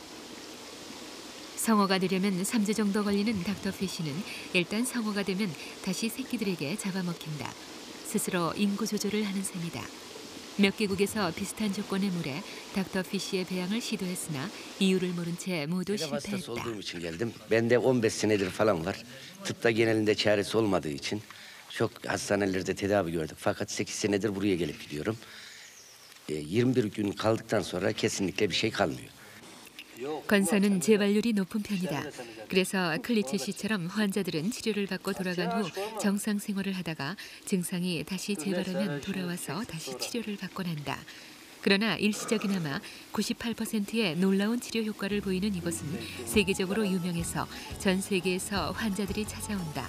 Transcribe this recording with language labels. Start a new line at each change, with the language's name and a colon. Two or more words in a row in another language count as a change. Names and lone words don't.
Korean: 성어가 되려면 3주 정도 걸리는 닥터피쉬는 일단 성어가 되면 다시 새끼들에게 잡아먹힌다. 스스로 인구 조절을 하는 셈이다. 몇 개국에서 비슷한 조건의 물에 닥터피쉬의 배양을 시도했으나 이유를 모른 채 모두
Turkish: Telef hastası
Korean: 실패했다.
Turkish: olduğum için geldim. Bende 15 senedir falan var. Tıpta genelinde çaresi olmadığı için çok hastanelerde tedavi gördük. Fakat 8 senedir buraya gelip gidiyorum. 21 gün kaldıktan sonra kesinlikle bir şey kalmıyor.
Korean: 건선은 재발률이 높은 편이다. 그래서 클리츠 씨처럼 환자들은 치료를 받고 돌아간 후 정상 생활을 하다가 증상이 다시 재발하면 돌아와서 다시 치료를 받곤 한다. 그러나 일시적이나마 98%의 놀라운 치료 효과를 보이는 이곳은 세계적으로 유명해서 전 세계에서 환자들이 찾아온다.